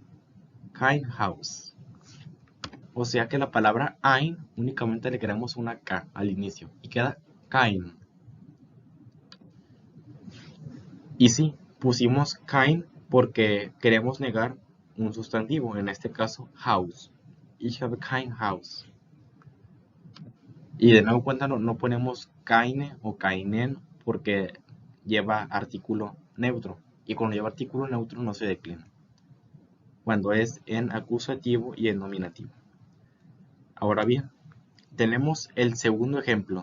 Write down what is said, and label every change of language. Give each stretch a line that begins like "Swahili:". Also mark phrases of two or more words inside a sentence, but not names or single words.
German: Kein Haus.
Spanish: O sea que la palabra ein únicamente le agregamos una K al inicio y queda kein. Y sí, pusimos kein porque queremos negar un sustantivo, en este caso Haus.
German: Ich habe kein Haus.
Spanish: Y de nuevo cuenta no ponemos keine o keinen porque lleva artículo neutro. Y cuando lleva artículo neutro no se declina. Cuando es en acusativo y en nominativo. Ahora bien, tenemos el segundo ejemplo.